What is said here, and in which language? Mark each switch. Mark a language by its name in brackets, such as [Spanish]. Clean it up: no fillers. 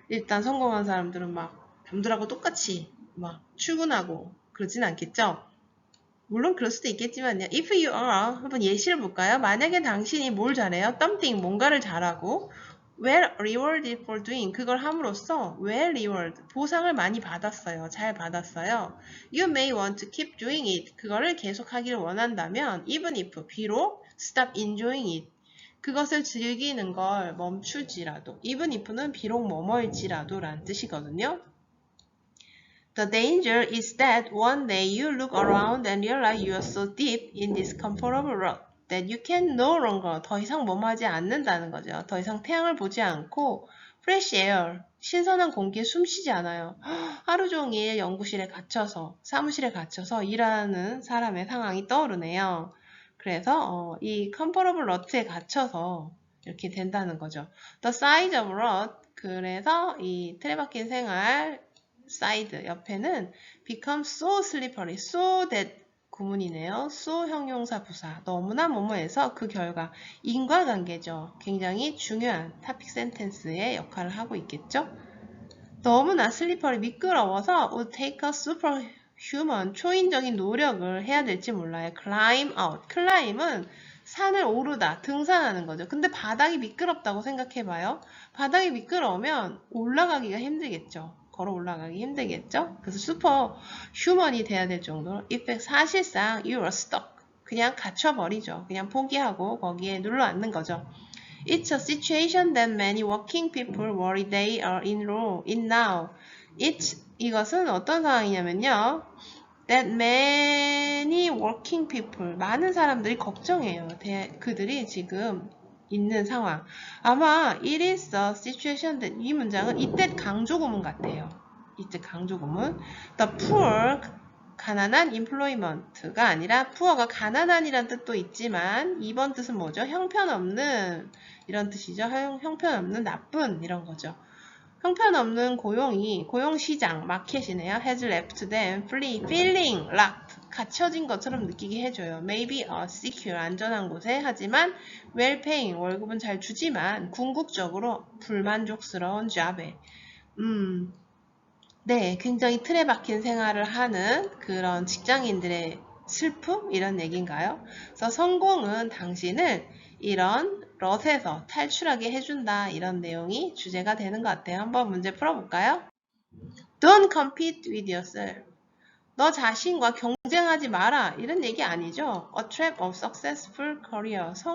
[Korean] 일단 성공한 사람들은 막 남들하고 똑같이 막 출근하고 그러진 않겠죠? 물론 그럴 수도 있겠지만요. [English] If you are, [Korean] 한번 예시를 볼까요? 만약에 당신이 뭘 잘해요? [English] something, [Korean] 뭔가를 잘하고 [English] well rewarded for doing, [Korean] 그걸 함으로써 [English] well reward, [Korean] 보상을 많이 받았어요. 잘 받았어요. [English] You may want to keep doing it, [Korean] 그거를 계속하기를 원한다면 [English] even if, [Korean] 비록 [English] stop enjoying it, [Korean] 그것을 즐기는 걸 멈추지라도, [English] even if는 [Korean] 비록 뭐뭐일지라도 라는 뜻이거든요. [English] The danger is that one day you look around and realize you are so deep in this comfortable rut that you can no longer, [Korean] 더 이상 뭐뭐하지 않는다는 거죠. 더 이상 태양을 보지 않고 [English] fresh air, [Korean] 신선한 공기에 숨쉬지 않아요. 하루 종일 연구실에 갇혀서, 사무실에 갇혀서 일하는 사람의 상황이 떠오르네요. 그래서 이 comfortable rut에 갇혀서 이렇게 된다는 거죠. [English] The size of rut, [Korean] 그래서 이 틀에 박힌 생활 [English] side [Korean] 옆에는 [English] become so slippery, so that [Korean] 구문이네요. so 형용사 부사, 너무나 뭐뭐해서 그 결과 인과관계죠. 굉장히 중요한 topic sentence의 역할을 하고 있겠죠. 너무나 slippery, 미끄러워서 [English] would take a superhuman, [Korean] 초인적인 노력을 해야 될지 몰라요. climb out, climb은 산을 오르다, 등산하는 거죠. 근데 바닥이 미끄럽다고 생각해봐요. 바닥이 미끄러우면 올라가기가 힘들겠죠. 걸어 올라가기 힘들겠죠? 그래서 슈퍼 휴먼이 돼야 될 정도로 effect, 사실상 [English] you are stuck, [Korean] 그냥 갇혀버리죠. 그냥 포기하고 거기에 눌러 앉는 거죠. [English] It's a situation that many working people worry they are in now. [Korean] 이것은 어떤 상황이냐면요. [English] That many working people, [Korean] 많은 사람들이 걱정해요. 그들이 지금 있는 상황. 아마 [English] it is a situation that [Korean] 이 문장은 이때 강조구문 같아요. 이때 강조구문. [English] The poor [Korean] 가난한 employment가 아니라 poor가 가난한이란 뜻도 있지만 2번 뜻은 뭐죠? 형편없는 이런 뜻이죠. 형편없는 나쁜 이런 거죠. 형편없는 고용시장, 마켓이네요. [English] has left them feeling locked. [Korean] 갇혀진 것처럼 느끼게 해줘요. [English] Maybe a secure, [Korean] 안전한 곳에. 하지만 [English] well paying, [Korean] 월급은 잘 주지만 궁극적으로 불만족스러운 job에. 네, 굉장히 틀에 박힌 생활을 하는 그런 직장인들의 슬픔? 이런 얘기인가요? 그래서 성공은 당신을 이런 럿에서 탈출하게 해준다. 이런 내용이 주제가 되는 것 같아요. 한번 문제 풀어볼까요? [English] Don't compete with yourself. [Korean] 너 자신과 경쟁하지 마라. 이런 얘기 아니죠. [English] A trap of successful career.